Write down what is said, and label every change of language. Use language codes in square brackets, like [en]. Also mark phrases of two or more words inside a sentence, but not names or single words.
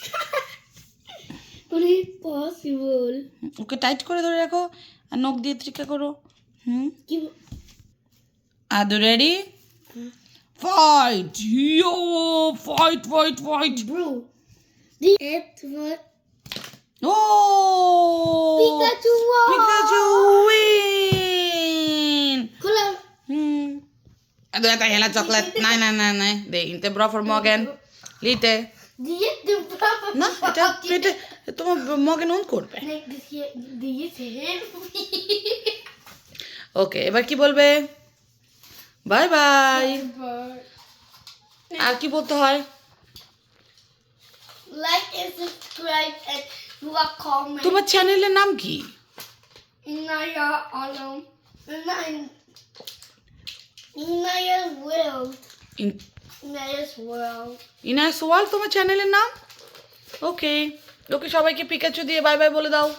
[bn] পসিবল। ওকে টাইট করে ধরে রাখো আর নখ দিয়ে ত্রিকা করো। আর [en] ready, fight. yo, fight fight fight [bn] ব্রো। ও Pikachu [sv] win. Du äter hela choklad. Nej. Det är inte bra för magen. Lite. Det är jättebra för [bn] না, এটা পেটে তোমার মগে নুন করবে। [sv] Nej, det är jättehemskt. [bn] ওকে, এবার কি বলবে? [en] bye bye. [bn] আর কি বলতে হয়? [en] Like and subscribe and You are comment. [bn] তোমার চ্যানেলের নাম কি? Inaya Alam. Inaya's World. Inaya's World. ইনাস ওয়াল তোমার চ্যানেলের নাম? ওকে ওকে, সবাইকে পিকাচু দিয়ে [en] bye bye [bn] বলে দাও।